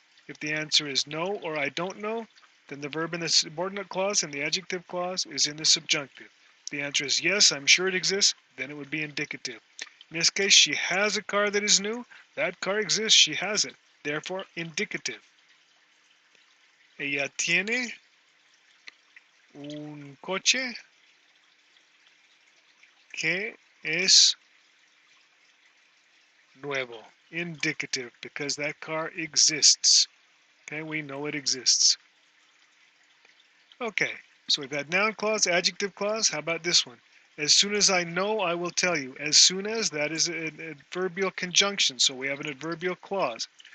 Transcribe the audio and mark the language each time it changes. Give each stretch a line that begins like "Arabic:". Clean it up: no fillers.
English: If the answer is no or I don't know, then the verb in the subordinate clause and the adjective clause is in the subjunctive. If the answer is yes, I'm sure it exists, then it would be indicative. In this case, she has a car that is new. That car exists, she has it. Therefore, indicative.
Spanish: Ella tiene un coche que es nuevo.
English: Indicative, because that car exists. Okay, we know it exists. Okay, so we've had noun clause, adjective clause. How about this one? As soon as I know, I will tell you. As soon as, that is an adverbial conjunction, so we have an adverbial clause.